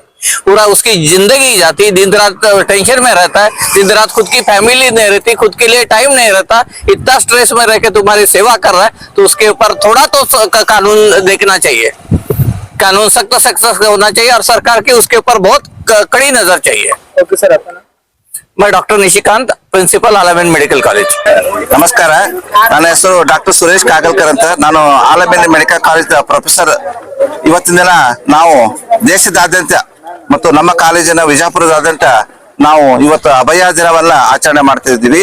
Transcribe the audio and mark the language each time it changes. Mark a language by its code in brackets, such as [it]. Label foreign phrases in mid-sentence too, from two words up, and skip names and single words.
[hi] पूरा उसकी जिंदगी जाती, दिन रात टेंशन में रहता है, दिन रात खुद की फैमिली नहीं रहती, खुद के लिए टाइम नहीं रहता, इतना स्ट्रेस में रह के तुम्हारी सेवा कर रहा है, तो उसके ऊपर थोड़ा तो कानून देखना चाहिए, कानून सख्त होना चाहिए, और सरकार की उसके ऊपर बहुत कड़ी नजर चाहिए। ओके सर, अपना मैं डॉक्टर निशिकांत, प्रिंसिपल ಆಲಮೇನ್ ಮೆಡಿಕಲ್ ಕಾಲೇಜ್. [kn] ನಮಸ್ಕಾರ, ನನ್ನ ಹೆಸರು ಡಾಕ್ಟರ್ ಸುರೇಶ್ ಕಾಗಲ್ಕರ್ ಅಂತ. ನಾನು ಆಲಮೇನ್ ಮೆಡಿಕಲ್ ಕಾಲೇಜ್ ಪ್ರೊಫೆಸರ್. ಇವತ್ತಿನ ದಿನ ನಾವು ದೇಶದಾದ್ಯಂತ ಮತ್ತು ನಮ್ಮ ಕಾಲೇಜಿನ ವಿಜಯಪುರದಾದ್ಯಂತ ನಾವು ಇವತ್ತು ಅಭಯ ದಿನವನ್ನ ಆಚರಣೆ ಮಾಡ್ತಾ ಇದ್ದೀವಿ.